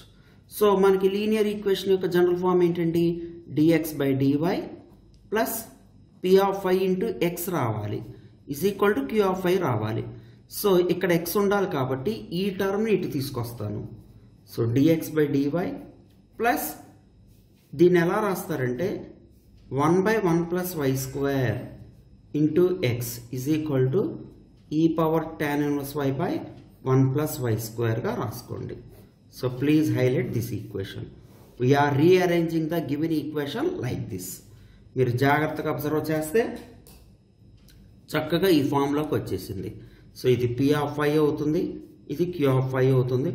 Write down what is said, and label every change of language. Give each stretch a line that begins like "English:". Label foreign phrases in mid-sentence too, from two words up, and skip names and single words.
Telugu: సో మనకి
English: linear equation
Telugu: యొక్క
English: general form
Telugu: ఏంటండి,
English: dx/dy plus p/y into x
Telugu: రావాలి,
English: is equal to q/y
Telugu: రావాలి. సో ఇక్కడ x ఉండాలి కాబట్టి ఈ టర్మ్ని ఇటు తీసుకొస్తాను.
English: so dx/dy plus
Telugu: దీన్ని ఎలా రాస్తారంటే
English: 1/1 + y² into x is equal to e power tan y by 1 + y²
Telugu: రాసుకోండి.
English: so please highlight this equation. we are rearranging the given equation like this.
Telugu: మీరు జాగ్రత్తగా అబ్జర్వ్ చేస్తే చక్కగా ఈ ఫామ్లోకి వచ్చేసింది. సో ఇది p/y అవుతుంది, ఇది q/y అవుతుంది.